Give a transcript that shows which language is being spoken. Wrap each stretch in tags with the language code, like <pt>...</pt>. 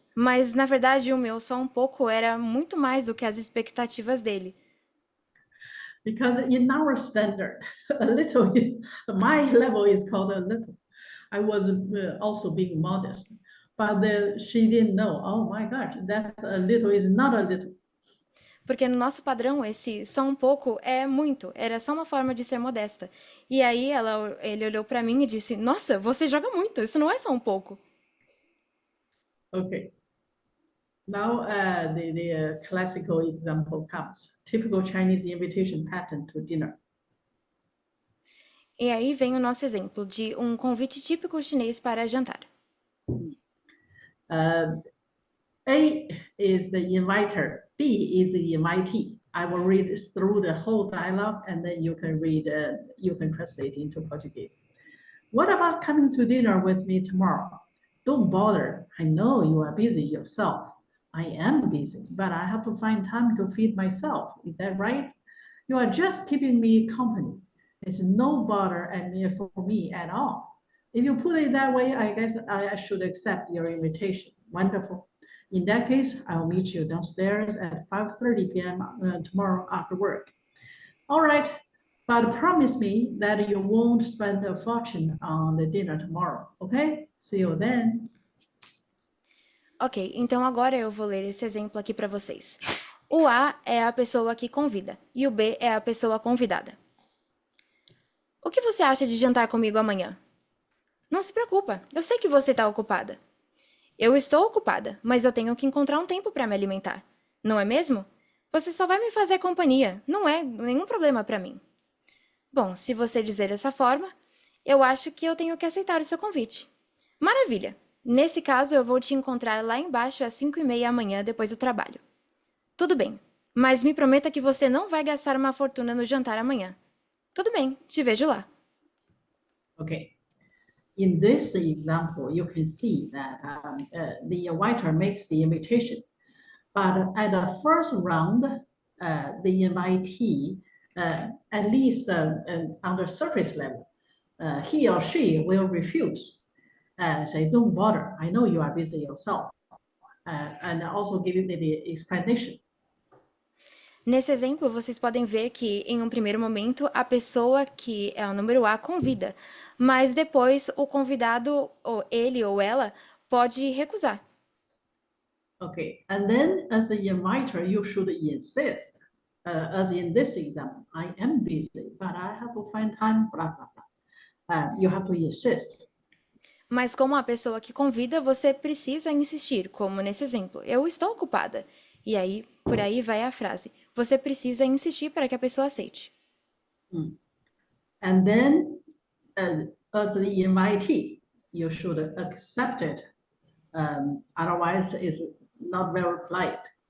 <pt>Mas, na verdade, o meu só um pouco era muito mais do que as expectativas dele.</pt> <en>Because in our standard, a little, my level is called a little. I was also being modest, but she didn't know. Oh my gosh, that's a little is not a little.</en> <pt>Porque no nosso padrão, esse só um pouco é muito, era só uma forma de ser modesta. E aí ele olhou pra mim e disse: Nossa, você joga muito, isso não é só um pouco.</pt> <en>Okay. Now the classical example comes. Typical Chinese invitation pattern to dinner.</en> <pt>E aí vem o nosso exemplo de um convite típico chinês para jantar.</pt> <en>A is the inviter, B is the invitee. I will read through the whole dialogue and then you can translate into Portuguese. What about coming to dinner with me tomorrow? Don't bother. I know you are busy yourself. I am busy, but I have to find time to feed myself. Is that right? You are just keeping me company. It's no bother for me at all. If you put it that way, I guess I should accept your invitation. Wonderful. In that case, I'll meet you downstairs at 5:30 p.m. Tomorrow after work. All right, but promise me that you won't spend a fortune on the dinner tomorrow, okay? See you then.</en> <pt>Ok, então agora eu vou ler esse exemplo aqui para vocês. O A é a pessoa que convida e o B é a pessoa convidada. O que você acha de jantar comigo amanhã? Não se preocupa, eu sei que você está ocupada. Eu estou ocupada, mas eu tenho que encontrar um tempo para me alimentar. Não é mesmo? Você só vai me fazer companhia, não é nenhum problema para mim. Bom, se você dizer dessa forma, eu acho que eu tenho que aceitar o seu convite. Maravilha! Nesse caso, eu vou te encontrar lá embaixo às 5:30 amanhã depois do trabalho. Tudo bem, mas me prometa que você não vai gastar uma fortuna no jantar amanhã. Tudo bem, te vejo lá.</pt> <en>Okay. In this example, you can see that the inviter makes the invitation, but at the first round, the invitee, at least on the surface level, he or she will refuse. Say, don't bother. I know you are busy yourself. And also give you the explanation.</en> <pt>Nesse exemplo, vocês podem ver que, em um primeiro momento, a pessoa que é o número A convida, mas depois o convidado, ou ele ou ela, pode recusar.</pt> <en>Okay, and then as the inviter, you should insist. As in this example, I am busy, but I have to find time, blah, blah, blah. You have to insist.</en> <pt>Mas como a pessoa que convida, você precisa insistir, como nesse exemplo. Eu estou ocupada. E aí, por aí vai a frase. Você precisa insistir para que a pessoa aceite.</pt> <en>And then, as the invitee, you should accept it. Otherwise, it's not very polite.</en>